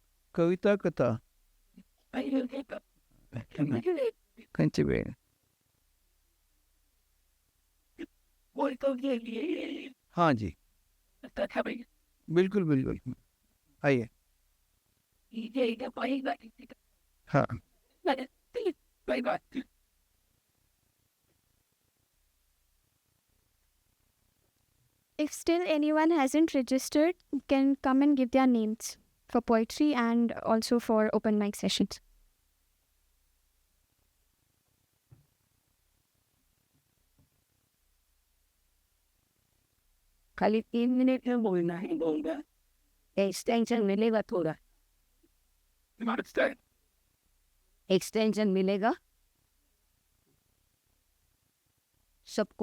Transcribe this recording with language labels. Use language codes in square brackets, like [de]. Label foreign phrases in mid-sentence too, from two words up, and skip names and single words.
[hi] कविता कथा [kok] खंची वेळ [hi] हाँ जी बिल्कुल बिल्कुल आइए हाँ [en] If still anyone hasn't registered, can come and give their names for poetry and also for open mic sessions. [hi] खाली 3 मिनट में बोलना है, बोलना एक्सटेंशन मिलेगा थोड़ा, एक्सटेंशन मिलेगा सबको।